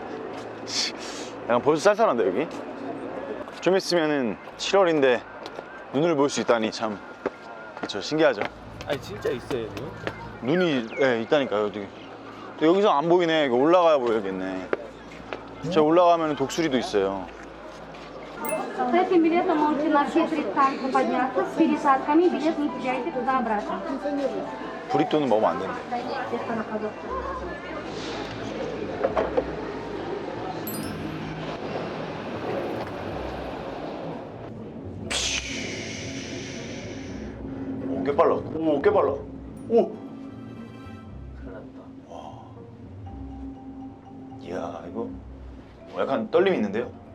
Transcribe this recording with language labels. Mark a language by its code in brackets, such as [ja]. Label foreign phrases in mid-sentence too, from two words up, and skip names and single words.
[ko] 약간 벌써 쌀쌀한데 여기? 좀 있으면은 7월인데 눈을 볼 수 있다니 참 그렇죠 신기하죠. 아니 진짜 있어요 눈? 눈이 있다니까요. 어떻게 여기서 안 보이네. 이거 올라가야 보여야겠네. 저 올라가면 독수리도 있어요. [ru] С этим билетом можете на все 3 станции подняться. С пересадками билет не теряйте туда-обратно. [ko] 브리또는 먹으면 안 된대. [ru] Естественно, на ходу. [ko] 오, 꽤 빨라. 오, 꽤 빨라. 오! 큰일 났다. 이야, 이거 약간 떨림이 있는데요?